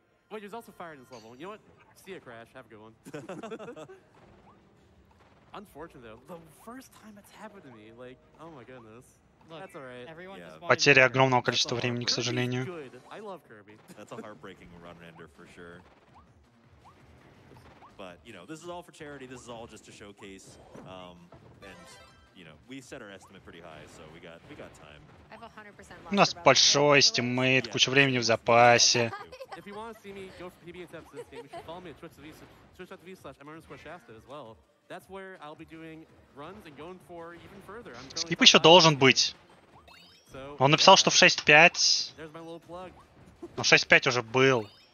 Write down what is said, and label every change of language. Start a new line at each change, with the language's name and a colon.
English: Wait, there's also fire in this level. You know what? See ya, crash. Have a good one. Unfortunate though, the first time it's happened to me, like, oh my goodness. Look, that's alright.
Russian: Потеря огромного количества времени, к сожалению.
English: I love Kirby. That's a heartbreaking run ender for sure. But you know, this is all for charity. This is all just to showcase, and you know, we set our estimate pretty high, so we got time.
Russian: У нас большой стиммейт, куча времени в запасе.
English: If you want to see me go for PB attempts in this game, you should follow me at twitch.tv/m_shasta as well. That's where I'll be doing runs and going for even further.
Russian: Скип еще должен быть. Он написал, что в 6.5. Но 6.5 уже был.